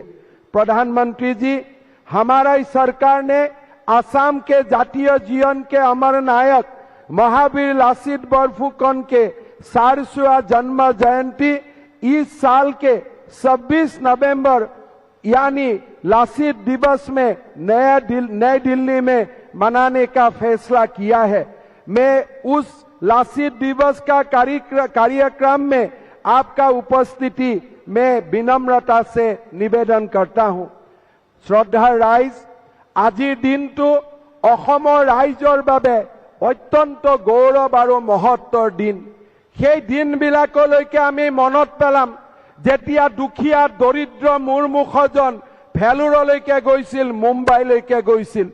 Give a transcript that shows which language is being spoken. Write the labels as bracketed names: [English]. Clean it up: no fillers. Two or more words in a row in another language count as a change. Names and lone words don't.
[Hindi] प्रधानमंत्री जी, हमारा सरकार ने असम के जातीय जीवन के अमर नायक महावीर लासित बरफुकन के 400वां जन्म जयंती इस साल के 26 नवंबर यानी लासित दिवस में नई दिल्ली में मनाने का फैसला किया है। मैं उस लासित दिवस का कार्यक्रम में आपका उपस्थिति मैं विनम्रता से निवेदन करता हूं। [Assamese] শ্ৰদ্ধা ৰাইজ, আজিৰ দিনটো অসমৰ ৰাইজৰ বাবে অত্যন্ত গৌৰৱ আৰু মহত্বৰ দিন। সেই দিনবিলাকলৈকে আমি মনত পেলাম যেতিয়া দুখীয়া দৰিদ্ৰ মূৰমুখজন ভেলোৰলৈকে গৈছিল, মুম্বাইলৈকে গৈছিল।